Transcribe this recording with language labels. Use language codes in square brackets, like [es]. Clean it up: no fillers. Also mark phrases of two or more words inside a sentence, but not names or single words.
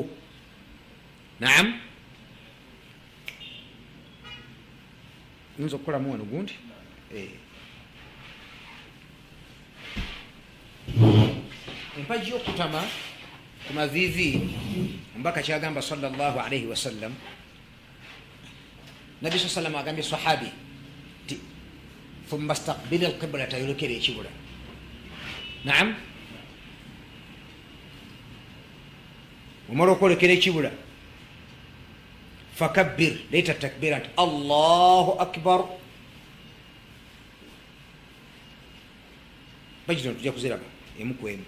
[lg] Naam, yinza okukolamu wano gundi empaji y'okutama ku maviivi, mbaka kyagamba [ar] sallallahu alayhi wasallam, [lg] nabi sa sallam agambye sahabi ti [ar] thumma staqbil alqiblata, [lg] yolekera ekibula. Naam, omala okwolekera ekibula, fakabbir leta takbira nti [ar] allahu akbar. [lg] Bajino tujja kuziraga emu ku emu.